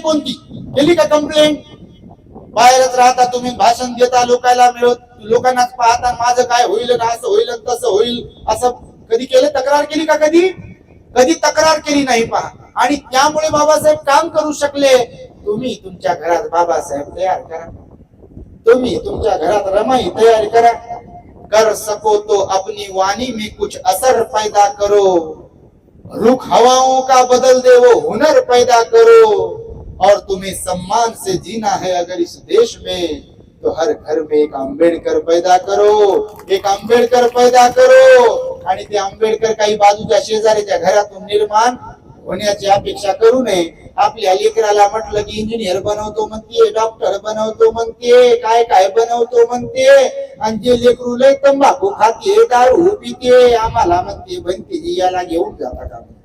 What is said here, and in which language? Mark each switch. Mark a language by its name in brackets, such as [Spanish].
[Marathi] कोणती केली का कंप्लेंट? बाहेरच राहता तुम्ही, भाषण देता, लोकांनाच पाहता, माझं काय होईल ना, असं होईल तसं होईल, असं कधी केलं? तक्रार केली का? कधी तक्रार केली नाही पहा. आणि त्यामुळे बाबासाहेब काम करू शकले. तुम्ही तुमच्या घरात बाबासाहेब तयार करा, तुम्ही तुमच्या घरात रमाई तयार करा. [Hindi] कर सको तो अपनी वाणी में कुछ असर पैदा करो, रुख हवाओं का बदल दे वो हुनर पैदा करो, और तुम्हें सम्मान से जीना है अगर इस देश में, तो हर घर में एक आंबेडकर पैदा करो, एक आंबेडकर पैदा करो. [Marathi] आणि ते आंबेडकर काही बाजूच्या शेजारीच्या घरातून निर्माण होण्याची अपेक्षा करू नये. आपल्या लेकराला म्हटलं की इंजिनियर बनवतो म्हणते, डॉक्टर बनवतो म्हणते, काय काय बनवतो म्हणते, आणि जे लेकरू लय तंबाखू खाते, दारू पिते, आम्हाला म्हणते बनते याला घेऊन जाता का?